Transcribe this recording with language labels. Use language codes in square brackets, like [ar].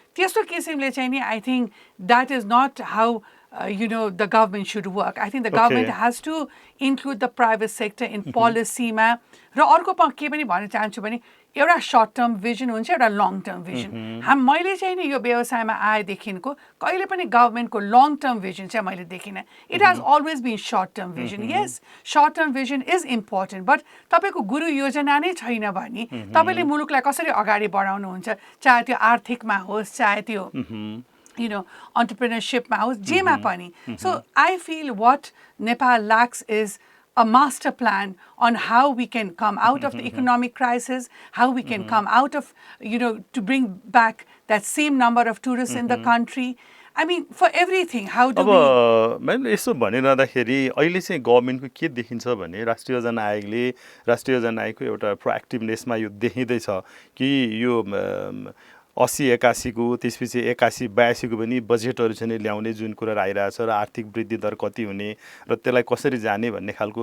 [ne] त्यस्तो किसिमले चाहिँ नि [en] I think that is not how the government should work. I think the government has to include the private sector in policy मा। [ne] र अर्को के पनि भन्न चाहन्छु भने एउटा सर्ट टर्म भिजन हुन्छ, एउटा लङ टर्म भिजन। मैले चाहिँ नि यो व्यवसायमा आएदेखिको कहिले पनि गभर्मेन्टको लङ टर्म भिजन चाहिँ मैले देखिनँ। [en] It has always been short term vision. Yes, short term vision is important, but [ne] तपाईँको गुरु योजना नै छैन भने तपाईँले मुलुकलाई कसरी अगाडि बढाउनुहुन्छ, चाहे त्यो आर्थिकमा होस्, चाहे त्यो entrepreneurshipमा होस्, जेमा पनि। [en] So I feel what Nepal lacks is a master plan on how we can come out of the economic crisis, how we can come out of, to bring back that same number of tourists in the country. I mean, for everything, how do we... [ne] मैले यसो भनिरहँदाखेरि अहिले चाहिँ गभर्मेन्टको के देखिन्छ भने राष्ट्रिय योजना आयोगको एउटा प्रोएक्टिभनेसमा यो देखिँदैछ कि यो 80-81 को त्यसपछि 81-82 को पनि बजेटहरू चाहिँ ल्याउने जुन कुरा आइरहेछ र आर्थिक वृद्धि दर कति हुने र त्यसलाई कसरी जाने भन्ने